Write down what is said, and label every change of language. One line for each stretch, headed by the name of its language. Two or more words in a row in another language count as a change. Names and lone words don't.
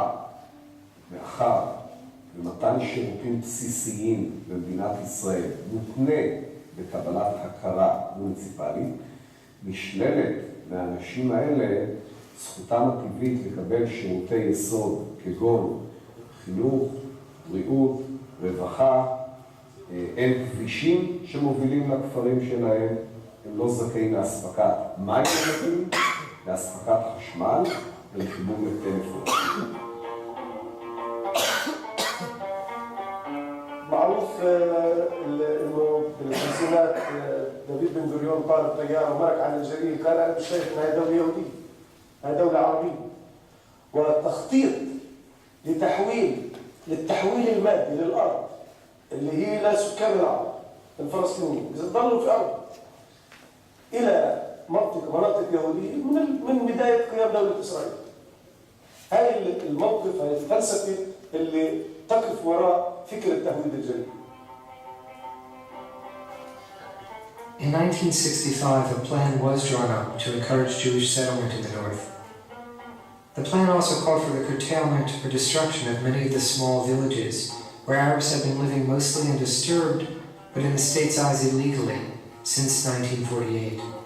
Hebrew: מאחר ומתן שירותים בסיסיים במדינת ישראל מותנה בקבלת הכרה מוניציפלית, נשללת מהאנשים האלה זכותם הטבעית לקבל שירותי יסוד כגון חינוך, בריאות, רווחה, אין כבישים שמובילים לכפרים שלהם, הם לא זכאים להספקת מים נקיים, להספקת חשמל ולחיבור לטלפון.
Arabic: معروف انه بالخمسينات دافيد بن غوريون طار الطياره ومرق على الجليل قال انا مش شايف انها دوله يهوديه، هي دوله عربيه. والتخطيط للتحويل المادي للارض اللي هي لسكان العرب الفلسطينيين ضلوا في ارض الى مناطق يهوديه من بدايه قيام دوله اسرائيل. هاي الموقف، هاي الفلسفة اللي تقف وراء فكرة تهويد الجريمة.
English: In 1965, a plan was drawn up to encourage Jewish settlement in the north. The plan also called for the curtailment or destruction of many of the small villages where Arabs had been living mostly undisturbed, but in the state's eyes illegally, since 1948.